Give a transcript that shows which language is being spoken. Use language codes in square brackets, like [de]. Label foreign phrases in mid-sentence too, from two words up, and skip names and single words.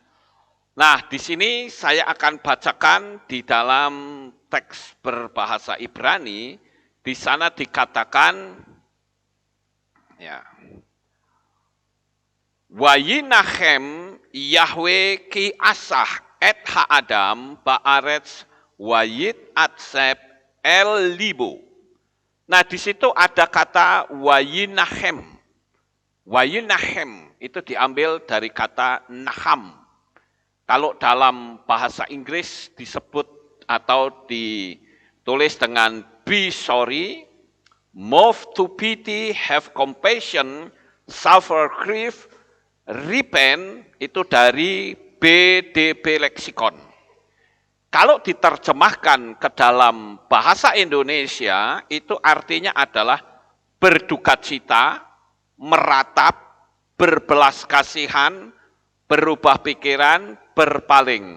[id] Nah, di sini saya akan bacakan di dalam teks berbahasa Ibrani. Di sana dikatakan, ya, [he] וינחם יהוה כי עשה את האדם בארץ ויתעצב אל לבו. [id] Nah, di situ ada kata Wayinachem. Wayinachem itu diambil dari kata naham. Kalau dalam bahasa Inggris disebut atau ditulis dengan [en] be sorry, move to pity, have compassion, suffer grief, repent, [id] itu dari BDB Leksikon. Kalau diterjemahkan ke dalam bahasa Indonesia, itu artinya adalah berduka cita, meratap, berbelas kasihan, berubah pikiran, berpaling.